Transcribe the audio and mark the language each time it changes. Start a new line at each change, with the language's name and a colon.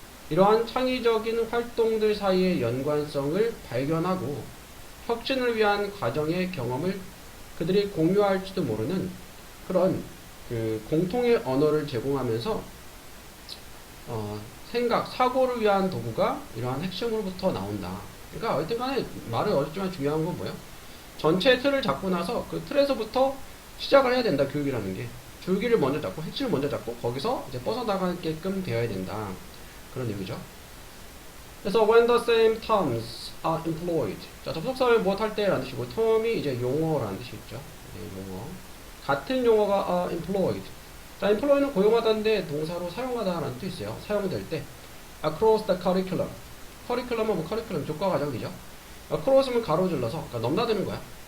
Korean: 이러한 창의적인 활동들 사이의 연관성을 발견하고 혁신을 위한 과정의 경험을 그들이 공유할지도 모르는 그런 공통의 언어를 제공하면서 생각, 사고를 위한 도구가 이러한 핵심으로부터 나온다. 그러니까 어쨌든 간에 말은 어렵지만 중요한 건 뭐예요? 전체 틀을 잡고 나서 그 틀에서부터 시작을 해야 된다. 교육이라는 게. 줄기를 먼저 잡고 핵심을 먼저 잡고 거기서 이제 뻗어나가게끔 되어야 된다. 그런 얘기죠. 그래서
English: when the same terms are employed.
Korean: 자, 접속사를 무엇 할 때라는 뜻이고 term이 이제 용어라는 뜻이 있죠. 용어. 같은 용어가
English: are employed.
Korean: 자, employ는 고용하다인데 동사로 사용하다라는 뜻이 있어요. 사용될 때
English: across the curriculum.
Korean: curriculum은 뭐 curriculum 교과 과정이죠. across는 가로질러서 그러니까 넘나드는 거야.